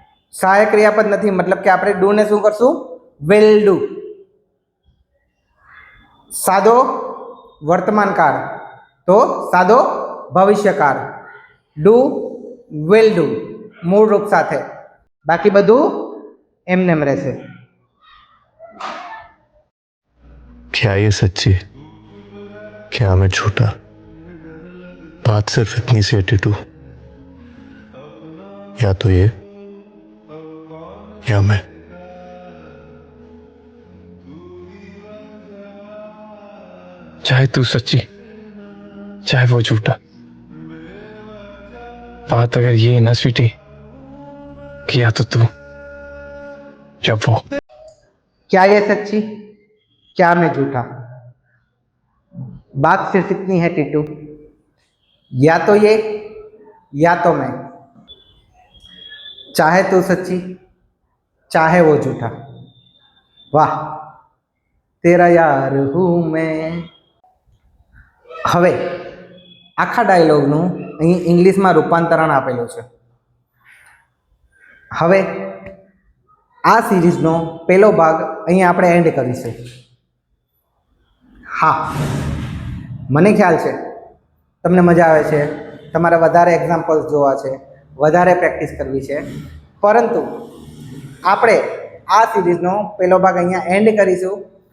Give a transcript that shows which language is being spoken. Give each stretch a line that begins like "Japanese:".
Gujarati: સહાયક ક્રિયાપદ નથી, મતલબ કે આપણે ડુ ને શું કરશું? Will do. સાદો વર્તમાનકાળ તો સાદો ભવિષ્યકાળ. ડુ વિલ ડુ મૂળ રૂપ સાથે, બાકી બધું એમનેમ રહેશે.
Hindi: क्या ये सच्ची, क्या मैं झूठा? बात सिर्फ इतनी सी है टिटू, या तो ये या मैं. चाहे तू सच्ची, चाहे वो झूठा, बात अगर ये न स्वीटी कि या तो तू या वो. क्या ये सच्ची, क्या मैं झूठा, बात सिर्फ इतनी है टीटू, या तो ये या तो मैं, चाहे तू सच्ची चाहे वो झूठा, वाह तेरा यार हूँ मैं.
Gujarati: હવે આખા ડાયલોગનું અહીં ઇંગ્લિશમાં રૂપાંતરણ આપેલું છે. હવે આ સિરીઝનો પહેલો ભાગ અહીં આપણે એન્ડ કરીશું. હા, મને ખ્યાલ છે તમને મજા આવે છે, તમારે વધારે એક્ઝામ્પલ્સ જોવા છે, વધારે પ્રેક્ટિસ કરવી છે, પરંતુ આપણે આ સિરીઝનો પહેલો ભાગ અહીંયા એન્ડ કરીશું.